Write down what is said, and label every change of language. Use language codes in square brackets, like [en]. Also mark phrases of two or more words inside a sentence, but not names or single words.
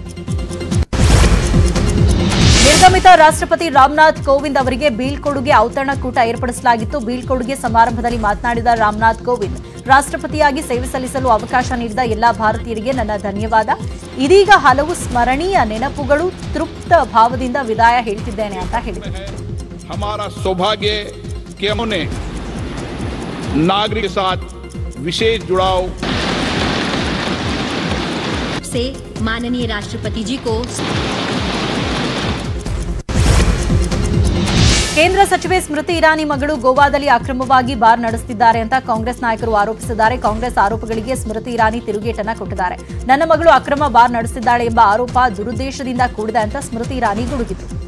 [kn] ನಿರ್ಗಮಿತ ರಾಷ್ಟ್ರಪತಿ ರಾಮನಾಥ್ ಕೋವಿಂದ್ ಅವರಿಗೆ ಬೀಳ್ಕೊಡುಗೆ ಔತಣಕೂಟ ಏರ್ಪಡಿಸಲಾಗಿತ್ತು. ಬೀಳ್ಕೊಡುಗೆ ಸಮಾರಂಭದಲ್ಲಿ ಮಾತನಾಡಿದ ರಾಮನಾಥ್ ಕೋವಿಂದ್, ರಾಷ್ಟ್ರಪತಿಯಾಗಿ ಸೇವೆ ಸಲ್ಲಿಸಲು ಅವಕಾಶ ನೀಡಿದ ಎಲ್ಲಾ ಭಾರತೀಯರಿಗೆ ನನ್ನ ಧನ್ಯವಾದ. ಇದೀಗ ಹಲವು ಸ್ಮರಣೀಯ ನೆನಪುಗಳು, ತೃಪ್ತ ಭಾವದಿಂದ ವಿದಾಯ ಹೇಳ್ತಿದ್ದೇನೆ ಅಂತ ಹೇಳಿದರು. [hi] हमारा सौभाग्य कि हमने नागरिक के साथ विशेष जुड़ाव से माननीय राष्ट्रपति जी को [kn] ಕೇಂದ್ರ ಸಚಿವೆ ಸ್ಮೃತಿ ಇರಾನಿ ಮಗಳು ಗೋವಾದಲ್ಲಿ ಅಕ್ರಮವಾಗಿ ಬಾರ್ ನಡೆಸುತ್ತಿದ್ದಾರೆ ಅಂತ ಕಾಂಗ್ರೆಸ್ ನಾಯಕರು ಆರೋಪಿಸಿದ್ದಾರೆ. ಕಾಂಗ್ರೆಸ್ ಆರೋಪಗಳಿಗೆ ಸ್ಮೃತಿ ಇರಾನಿ ತಿರುಗೇಟನ್ನ ಕೊಟ್ಟಿದ್ದಾರೆ. ನನ್ನ ಮಗಳು ಅಕ್ರಮ ಬಾರ್ ನಡೆಸುತ್ತಿದ್ದಾಳೆ ಎಂಬ ಆರೋಪ ದುರುದ್ದೇಶದಿಂದ ಕೂಡಿದೆ ಅಂತ ಸ್ಮೃತಿ ಇರಾನಿ ಗುಡುಗಿದ್ರು.